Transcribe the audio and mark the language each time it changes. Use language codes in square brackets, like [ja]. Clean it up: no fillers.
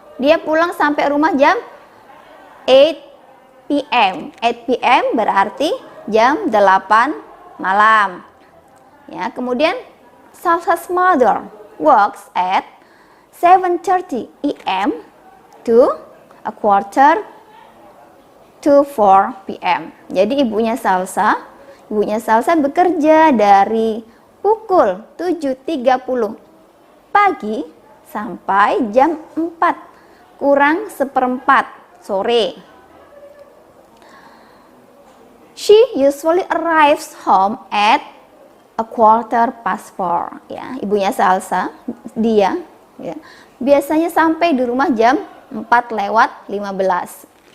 [id] Dia pulang sampai rumah jam 8 p.m. 8 p.m. berarti jam 8 malam. Ya, kemudian [en] Salsa's mother works at 7:30 a.m. to 3:45 p.m. [id] Jadi ibunya Salsa bekerja dari pukul 7.30 pagi sampai jam 4 kurang seperempat sore. [en] She usually arrives home at 4:15. [id] Ya, ibunya Salsa, dia ya, biasanya sampai di rumah jam 4:15.